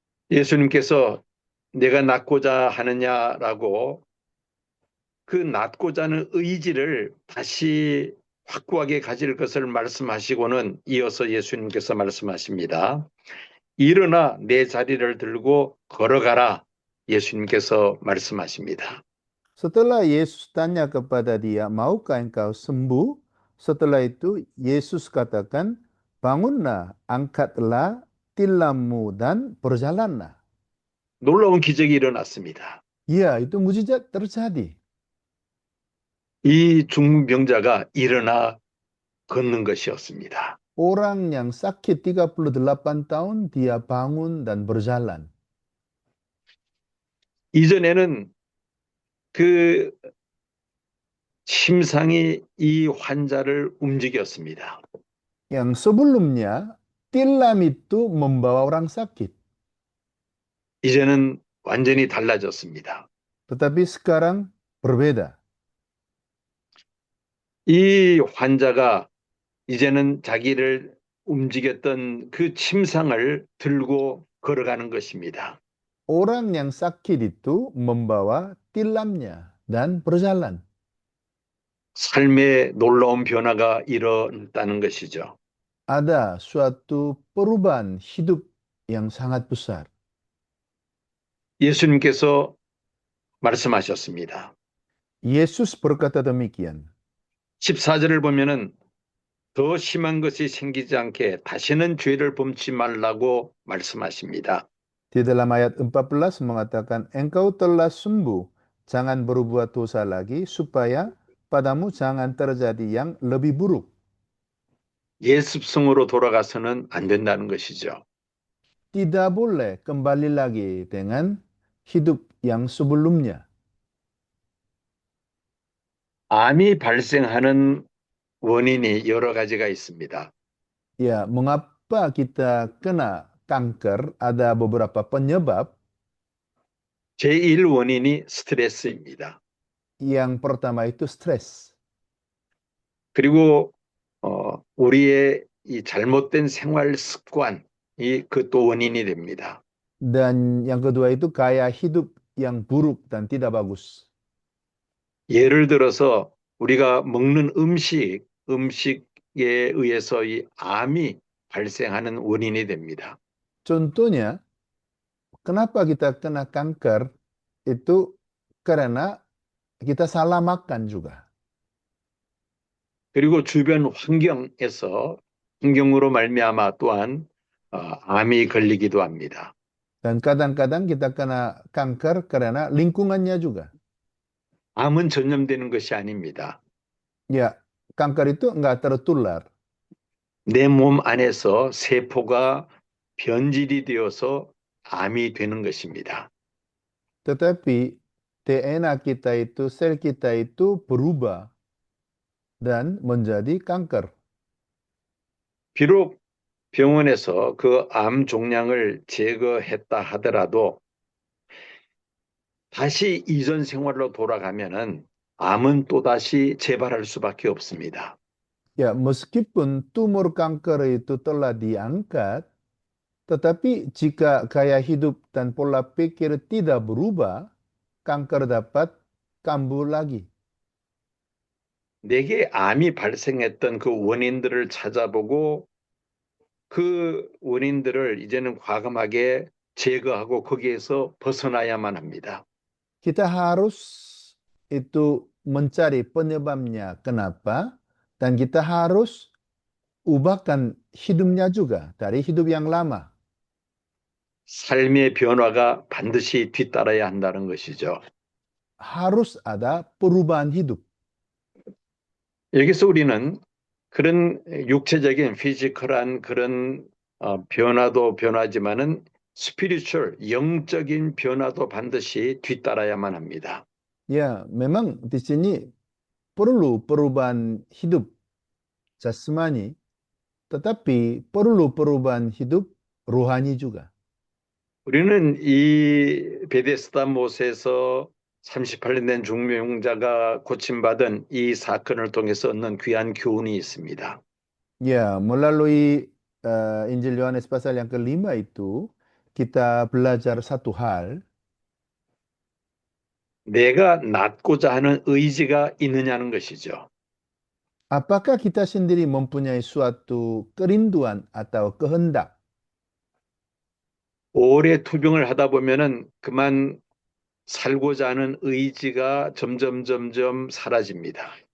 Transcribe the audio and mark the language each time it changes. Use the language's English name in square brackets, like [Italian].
[Korean] 예수님께서 내가 낫고자 하느냐라고 그 낫고자 하는 의지를 다시 확고하게 가질 것을 말씀하시고는 이어서 예수님께서 말씀하십니다. 일어나 내 자리를 들고 걸어가라. 예수님께서 말씀하십니다. [Indonesian] Setelah Yesus tanya kepada dia, maukah engkau sembuh? Setelah itu Yesus katakan, bangunlah, angkatlah tilammu dan berjalanlah. [Korean] 놀라운 기적이 일어났습니다. [Indonesian] Ya, itu mujizat terjadi. [Korean] 이 중풍병자가 일어나 걷는 것이었습니다. [Indonesian] Orang yang sakit 38 tahun, dia bangun dan berjalan. [Korean] 이전에는 그 침상이 이 환자를 움직였습니다. [Indonesian] Yang sebelumnya, tilam itu membawa orang sakit. [Korean] 이제는 완전히 달라졌습니다. [Indonesian] Tetapi sekarang berbeda. [Korean] 이 환자가 이제는 자기를 움직였던 그 침상을 들고 걸어가는 것입니다. [Indonesian] Orang yang sakit itu membawa tilamnya dan berjalan. [Korean] 삶의 놀라운 변화가 일어났다는 것이죠. [Indonesian] Ada suatu perubahan hidup yang sangat besar. [Korean] 예수님께서 말씀하셨습니다. [Indonesian] Yesus berkata demikian. [Korean] 14절을 보면은 더 심한 것이 생기지 않게 다시는 죄를 범치 말라고 말씀하십니다. [Indonesian] Di dalam ayat 14 mengatakan, engkau telah sembuh, jangan berbuat dosa lagi, supaya padamu jangan terjadi yang lebih buruk. [Korean] 예습성으로 돌아가서는 안 된다는 것이죠. [Indonesian] Tidak boleh kembali lagi dengan hidup yang sebelumnya. [Korean] 암이 발생하는 원인이 여러 가지가 있습니다. [Indonesian] Ya, kenapa kita kena kanker, ada beberapa penyebab. [Korean] 제1 원인이 스트레스입니다. [Indonesian] Yang pertama itu stres. [Korean] 그리고 우리의 이 잘못된 생활 습관이 그 또 원인이 됩니다. [Indonesian] Dan yang kedua itu gaya hidup yang buruk dan tidak bagus. [Korean] 예를 들어서 우리가 먹는 음식에 의해서 이 암이 발생하는 원인이 됩니다. [Indonesian] Contohnya, kenapa kita kena kanker itu karena kita salah makan juga. [Korean] 그리고 주변 환경으로 말미암아 또한 암이 걸리기도 합니다. [Indonesian] Dan kadang-kadang kita kena kanker karena lingkungannya juga. [Korean] 암은 전염되는 것이 아닙니다. [Indonesian] Ya, kanker itu enggak tertular. [Korean] 내 몸 안에서 세포가 변질이 되어서 암이 되는 것입니다. [Indonesian] Tetapi DNA kita itu, sel kita itu berubah dan menjadi kanker. [Korean] 비록 병원에서 그 암 종양을 제거했다 하더라도 다시 이전 생활로 돌아가면은 암은 또다시 재발할 수밖에 없습니다. [Indonesian] Ya, meskipun tumor kanker itu telah diangkat, tetapi jika gaya hidup dan pola pikir tidak berubah, kanker dapat kambuh lagi. [Korean] 내게 암이 발생했던 그 원인들을 찾아보고 그 원인들을 이제는 과감하게 제거하고 거기에서 벗어나야만 합니다. [Indonesian] Kita harus itu mencari penyebabnya kenapa, dan kita harus ubahkan hidupnya juga dari hidup yang lama. [Korean] 삶의 변화가 반드시 뒤따라야 한다는 것이죠. [Indonesian] Harus ada perubahan hidup. [Korean] 여기서 우리는 그런 육체적인 피지컬한 그런 변화도 변하지만은 스피리추얼 영적인 변화도 반드시 뒤따라야만 합니다. [Indonesian] Ya, memang di sini perlu perubahan hidup jasmani, tetapi perlu perubahan hidup rohani juga. [Korean] 우리는 이 베데스다 못에서 38년 된 중매용자가 고침받은 이 사건을 통해서 얻는 귀한 교훈이 있습니다. [Indonesian] Ya, melalui Injil Yohanes pasal yang kelima itu, kita belajar satu hal, [Korean] 내가 낫고자 하는 의지가 있느냐는 것이죠. [Indonesian] apakah kita sendiri mempunyai suatu kerinduan atau kehendak. [Korean] 오래 투병을 하다 보면은 그만 살고자 하는 의지가 점점 사라집니다.